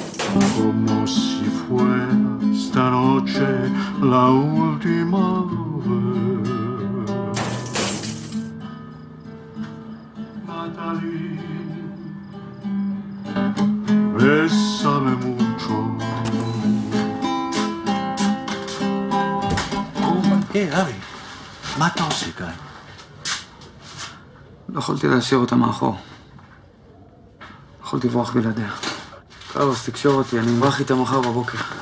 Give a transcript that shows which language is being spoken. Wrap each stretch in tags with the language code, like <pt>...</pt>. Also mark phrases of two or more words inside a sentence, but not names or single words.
<es>como si fuera esta noche la última vez. Natalie, bésame mucho.</es> <he>אבי, מה אתה עושה כאן? לא יכולתי להשאיר אותה מאחור. יכולתי לברוח בלעדיה. קרלוס, תקשור אותי, אני אמרח איתה מחר בבוקר.</he>